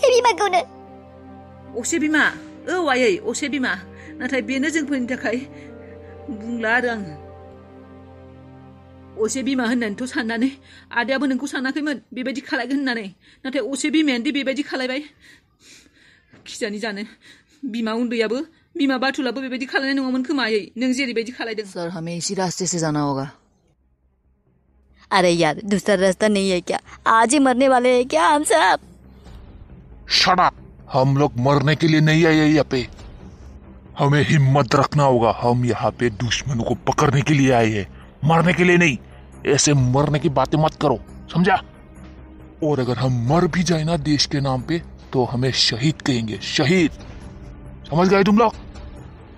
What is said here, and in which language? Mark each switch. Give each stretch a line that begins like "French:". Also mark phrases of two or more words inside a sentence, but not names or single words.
Bodo: असे बिमा औ आयै असे बिमा नाथाय बेनो जोंफोरनि थाखाय बुंला आरो आङो असे बिमा होननानैथ' साननानै आदायाबो नोंखौ सानाखैमोन बेबायदि खालायगोन होननानै नाथाय असे बिमायानो बेबायदि खालायबाय खिजानि जानो बिमा उन्दैयाबो बिमा बाथुलाबो बेबायदि खालायनाय नङामोन खोमा आयै नों जेरैबायदि खालायदों
Hindi: सर हमें इसी रास्ते से जाना होगा अरे यार दूसरा रास्ता नहीं है क्या आज ही मरने वाले हैं क्या हम सब शट अप हम लोग मरने के लिए नहीं आए यहाँ पे हमें हिम्मत रखना होगा हम यहाँ पे दुश्मनों को पकड़ने के लिए आए हैं मरने के लिए नहीं ऐसे मरने की बातें मत करो समझा और अगर हम मर भी जाए ना देश के नाम पे तो हमें शहीद कहेंगे शहीद समझ गए तुम लोग